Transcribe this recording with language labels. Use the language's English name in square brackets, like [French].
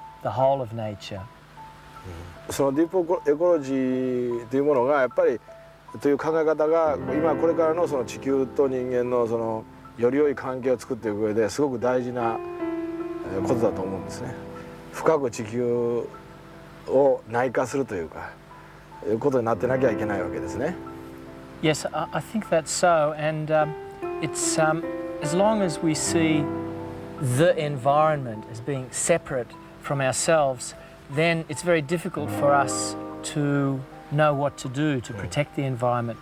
[English] the whole of nature. [Japanese] そのディープエコロジーというものがやっぱりという考え方が今これからのその地球と人間のそのより良い関係を作っていく上ですごく大事なことだと思うんですね。深く地球を内化するというかいうことになってなきゃいけないわけですね。 [English] Yes, I think that's so, and it's as long as we see the environment as being separate from ourselves, then it's very difficult for us to know what to do to protect the environment.